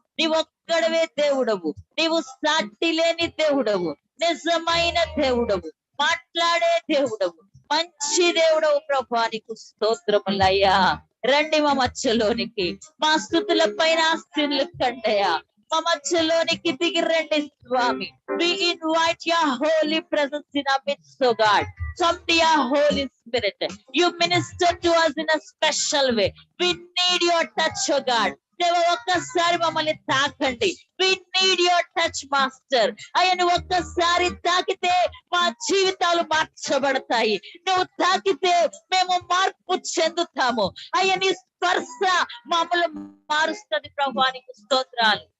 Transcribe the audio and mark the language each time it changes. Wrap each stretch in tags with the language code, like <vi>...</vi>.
<te>నీవు ఒక్కడవే దేవుడవు, నీవు సాటి లేని దేవుడవు, నిజమైన దేవుడవు, మాట్లాడే దేవుడవు, మంచి దేవుడవు ప్రభా. నీకు స్తోత్రములయ్యా. రండి మా మధ్యలోనికి, మా స్తుతుల పైన ఆశీనులు కండయ్యా. మా మధ్యలోనికి దిగి రండి స్వామి.</te> <en>We invite your holy presence in our midst, oh God. Come to your Holy Spirit. You minister to us in a special way. We need your touch, oh God.</en> <te>దేవా ఒక్కసారి మమ్మల్ని తాకండి.</te> <en>We need your touch, Master.</en> <te>అయ్యా నువ్వు ఒక్కసారి తాకితే మా జీవితాలు మార్చబడతాయి. నువ్వు తాకితే మేము మార్పు చెందుతాము. అయ్యా నీ స్పర్శ మమ్మల్ని మారుస్తుంది ప్రభువానికి స్తోత్రాలు.</te>